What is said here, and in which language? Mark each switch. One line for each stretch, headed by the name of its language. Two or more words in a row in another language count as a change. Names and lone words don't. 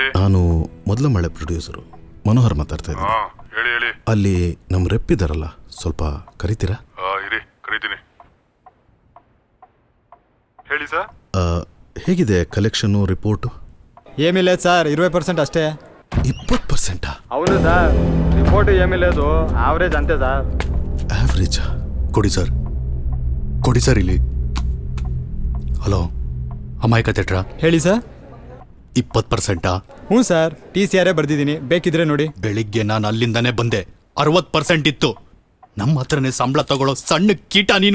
Kannada: ನಾನು ಮೊದಲ ಮಳೆ ಪ್ರೊಡ್ಯೂಸರು ಮನೋಹರ್ ಮಾತಾಡ್ತಾ ಇದ್ದೀನಿ. ಹೇಳಿ ಹೇಳಿ. ಅಲ್ಲಿ ನಮ್ಮ ರೆಪ್ ಇದ್ದಾರಲ್ಲ, ಸ್ವಲ್ಪ ಕರಿತೀರಾ? ಇರಿ, ಕರೀತೀನಿ. ಹೇಳಿ ಸರ್. ಹೇಗಿದೆ ಕಲೆಕ್ಷನ್ನು ರಿಪೋರ್ಟು? ಏಮಿಲ್ಲ ಸರ್, 20% ಅಷ್ಟೇ. 20%?
Telugu: అవును సార్, రిపోర్ట్ ఏమీ లేదు, యావరేజ్ అంతే సార్.
Kannada: ಆವ್ರೇಜಾ? ಕೊಡಿ ಸರ್, ಕೊಡಿ ಸರ್ ಇಲ್ಲಿ. ಹಲೋ, ಅಮಾಯಕ ಥಿಯೇಟ್ರಾ? ಹೇಳಿ ಸರ್. 20%? ಹ್ಞೂ ಸರ್, TCRೇ ಬರ್ದಿದ್ದೀನಿ, ಬೇಕಿದ್ರೆ ನೋಡಿ. ಬೆಳಿಗ್ಗೆ ನಾನು ಅಲ್ಲಿಂದಾನೇ ಬಂದೆ, 60% ಇತ್ತು. ನಮ್ಮ ಹತ್ರನೇ ಸಂಬಳ ತಗೊಳ್ಳೋ ಸಣ್ಣ ಕೀಟ ನೀನು.